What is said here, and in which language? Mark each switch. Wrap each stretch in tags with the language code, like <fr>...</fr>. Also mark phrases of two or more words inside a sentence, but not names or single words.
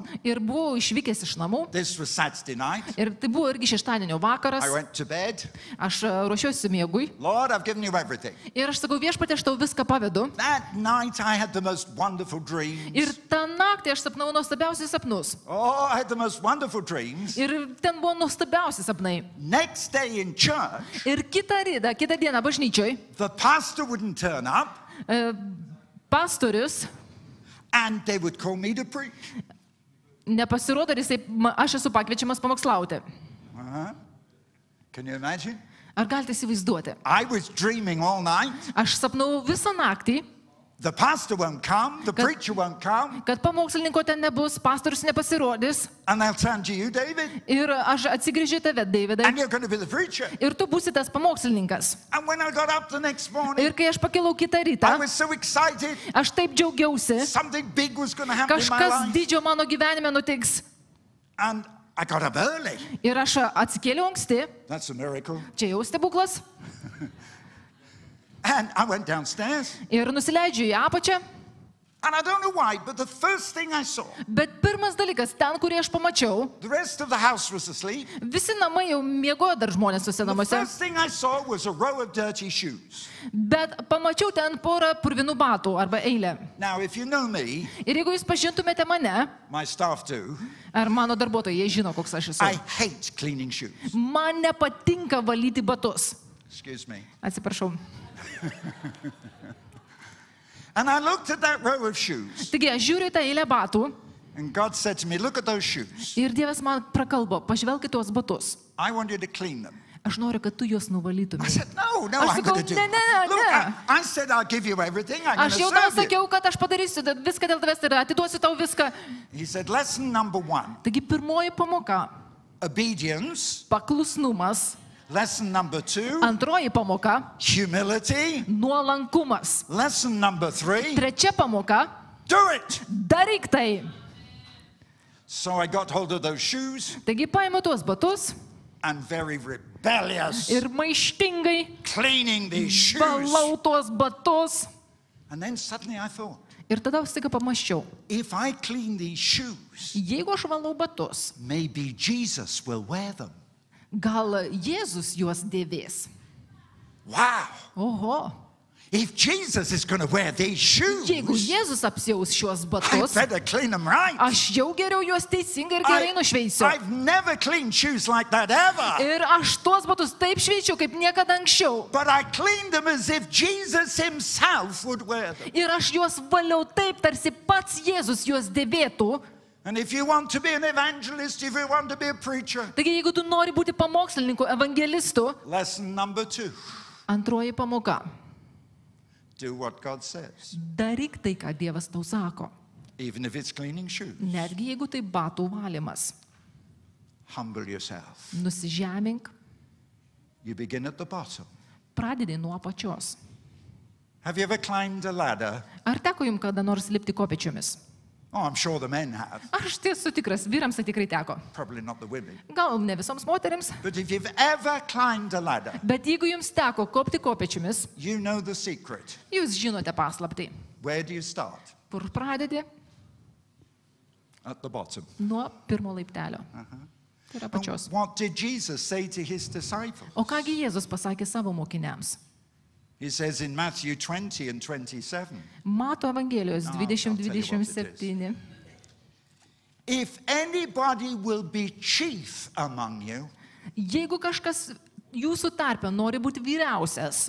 <lt>ir buvau išvykęs iš namų.</lt> <en>This was Saturday night.</en> <lt>Ir tai buvo irgi šeštadienio vakaras.</lt> <en>I went to bed.</en> <lt>Aš ruošiausi miegui.</lt> <en>Lord, I've given you everything.</en> <lt>Ir aš sakau, viešpatie, aš tau viską pavedu.</lt> <en>That night I had the most wonderful dreams.</en> <lt>Ir tą naktį aš sapnau nuostabiausius sapnus.</lt> <en>Oh, I had the most wonderful dreams.</en> <lt>Ir ten buvo nuostabiausi sapnai.</lt> <en>Next day in church,</en> <lt>Ir kitą dieną bažnyčioj</lt> <en>the pastor wouldn't turn up.</en> <lt>pastorius</lt> <en>and they would call me to preach.</en> <lt>nepasirodo, ir aš esu pakviečiamas pamokslauti.</lt> <en>Can you imagine?</en> <lt>Ar galite įsivaizduoti?</lt> <en>I was dreaming all night.</en> <lt>Aš sapnau visą naktį,</lt> <en>The pastor won't come, the preacher won't come,</en> <lt>kad pamokslininko ten nebus, pastorius nepasirodys.</lt> <en>and they'll turn to you, David,</en> <lt>Ir aš atsigrįžiu tave, Davidai.</lt> <en>and you're going to be the preacher.</en> <lt>Ir tu būsi tas pamokslininkas.</lt> <en>And when I got up the next morning,</en> <lt>Ir kai aš pakilau kitą</lt> <en>I</en> <lt>rytą,</lt> <en>was so excited.</en> <lt>aš taip džiaugiausi,</lt> <en>Something big was going to happen in my</en> <lt>kažkas</lt> <en>life.</en> <lt>didžio mano gyvenime nutiks.</lt> <en>And I got up early.</en> <lt>Ir aš atsikėliau anksti,</lt> <en>That's a miracle.</en> <lt>čia jau stebuklas,</lt> <en>And I went downstairs.</en> <lt>ir nusileidžiu į apačią.</lt> <en>And I don't know why, but the first thing I saw,</en> <lt>Bet pirmas dalykas, ten, kurį aš pamačiau,</lt> <en>the rest of the house was asleep.</en> <lt>visi namai jau miegojo dar žmonės tuose</lt> <en>The</en> <lt>namuose.</lt> <en>first thing I saw was a row of dirty shoes.</en> <lt>Bet pamačiau ten porą purvinų batų arba eilę.</lt> <en>Now, if you know me,</en> <lt>Ir jeigu jūs pažintumėte mane,</lt> <en>my staff do,</en> <lt>ar mano darbuotojai, jie žino, koks aš</lt> <en>I</en> <lt>esu.</lt> <en>hate cleaning shoes.</en> <lt>Man nepatinka valyti batus.</lt> <en>Excuse me.</en> <lt>Atsiprašau.</lt> <en>And I looked at that row of shoes,</en> <lt>Taigi, aš žiūriu į tą eilę batų</lt> <en>and God said to me, look at those shoes.</en> <lt>ir Dievas man prakalbo, pažvelk į tuos batus.</lt> <en>I want you to clean them.</en> <lt>Aš noriu, kad tu juos</lt> <en>I</en> <lt>nuvalytumai.</lt> <en>said, no,</en> <lt>Aš</lt> <en>I'm going</en> <lt>sakau,</lt> <en>to do</en> <lt>ne,</lt> <en>it.</en> <lt>ne,</lt> <en>Look,</en> <lt>ne.</lt> <en>I said I'll give you everything. I'm going</en> <lt>Aš</lt> <en>to</en> <lt>jau tau</lt> <en>serve you.</en> <lt>sakiau, kad aš padarysiu viską dėl tavęs ir atiduosiu tau viską.</lt> <en>He said, lesson number 1,</en> <lt>Taigi, pirmoji pamoka</lt> <en>obedience.</en> <lt>- paklusnumas.</lt> <en>Lesson number 2,</en> <lt>Antroji pamoka</lt> <en>humility.</en> <lt>- nuolankumas.</lt> <en>Lesson number 3,</en> <lt>Trečia pamoka</lt> <en>do it. -</en> <lt>daryk tai.</lt> <en>So I got hold of those shoes</en> <lt>Taigi, paėmiau tuos batus</lt> <en>and very rebellious,</en> <lt>ir maištingai</lt> <en>cleaning these shoes.</en> <lt>valau tuos batus.</lt> <en>And then suddenly I thought,</en> <lt>Ir tada staiga pamaščiau,</lt> <en>if I clean these shoes,</en> <lt>jeigu aš valau batus,</lt> <en>maybe Jesus will wear them.</en> <lt>gal Jėzus juos dėvės.</lt> <en>Wow.</en> <lt>Oho.</lt> <en>If Jesus is going to wear these shoes,</en> <lt>Jeigu Jėzus apsiaus šios</lt> <en>I</en> <lt>batus,</lt> <en>better clean them right.</en> <lt>aš jau geriau juos teisingai ir gerai nušveisiu.</lt> <en>I've never cleaned shoes like that ever.</en> <lt>Ir aš tuos batus taip šveičiu, kaip niekada anksčiau.</lt> <en>But I cleaned them as if Jesus himself would wear them.</en> <lt>Ir aš juos valiau taip, tarsi pats Jėzus juos dėvėtų.</lt> <en>And if you want to be an evangelist, if you want to be a preacher,</en> <lt>Taigi, jeigu tu nori būti pamokslininku, evangelistu,</lt> <en>lesson number 2,</en> <lt>antroji pamoka</lt> <en>do what God says, -</en> <lt>daryk tai, ką Dievas tau sako.</lt> <en>even if it's cleaning shoes.</en> <lt>Netgi jeigu tai batų valymas.</lt> <en>Humble yourself.</en> <lt>Nusižemink,</lt> <en>You begin at the bottom.</en> <lt>pradedi nuo apačios.</lt> <en>Have you ever climbed a ladder?</en> <lt>Ar teko jums kada nors lipti kopėčiomis?</lt> <en>Oh, I'm sure the men have.</en> <lt>Aš tiesų tikras, vyrams tai tikrai teko.</lt> <en>Probably not the women.</en> <lt>Gal ne visoms moteriams,</lt> <en>But if you've ever climbed a ladder,</en> <lt>bet jeigu jums teko kopti kopėčiomis,</lt> <en>you know the secret.</en> <lt>jūs žinote paslaptį.</lt> <en>Where do you start?</en> <lt>Kur pradedi?</lt> <en>At the bottom.</en> <lt>Nuo pirmo laiptelio. Tai yra</lt> <en>And</en> <lt>pačios.</lt> <en>what did Jesus say to his disciples?</en> <lt>O kągi Jėzus pasakė savo mokiniams?</lt> <en>He says in Matthew 20 and 27,</en> <lt>Mato Evangelijos</lt> <en>I'll tell you what it</en> <lt>20-27.</lt> <en>if anybody will be chief among you,</en> <lt>Jeigu kažkas jūsų tarpe nori būti vyriausias,</lt>